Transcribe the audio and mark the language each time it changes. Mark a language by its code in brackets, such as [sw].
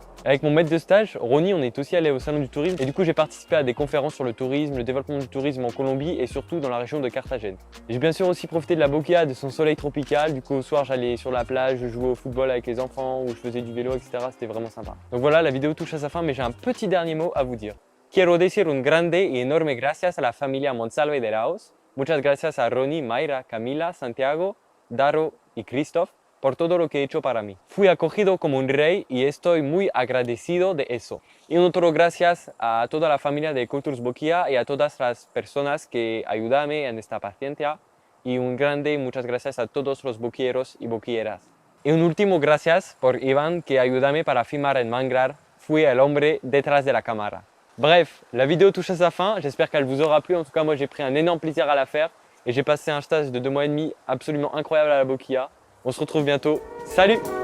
[fr] Avec mon maître de stage, Ronnie, on est aussi allé au salon du tourisme et du coup j'ai participé à des conférences sur le tourisme, le développement du tourisme en Colombie et surtout dans la région de Carthagène. J'ai bien sûr aussi profité de la Boquilla, de son soleil tropical. Du coup au soir j'allais sur la plage, je jouais au football avec les enfants ou je faisais du vélo, etc. C'était vraiment sympa. Donc voilà, la vidéo touche à sa fin, mais j'ai un petit dernier mot à vous dire. [es] Quiero decir un grande y enorme gracias a la familia Monsalve de Laos. Muchas gracias a Ronnie, Mayra, Camila, Santiago, Daro y Christophe por todo lo que he hecho para mí. Fui acogido como un rey y estoy muy agradecido de eso. Y un otro gracias a toda la familia de Cultures Boquilla y a todas las personas que ayudarme en esta paciencia. Y un grande muchas gracias a todos los boquilleros y boquilleras. Y un último gracias por Iván que ayudame para filmar en Manglar. Fui el hombre detrás de la cámara. [fr] Bref, la vidéo touche à sa fin. J'espère qu'elle vous aura plu. En tout cas, moi j'ai pris un énorme plaisir à la faire. Et j'ai passé un stage de 2 mois et demi absolument incroyable à la Boquilla. On se retrouve bientôt. Salut!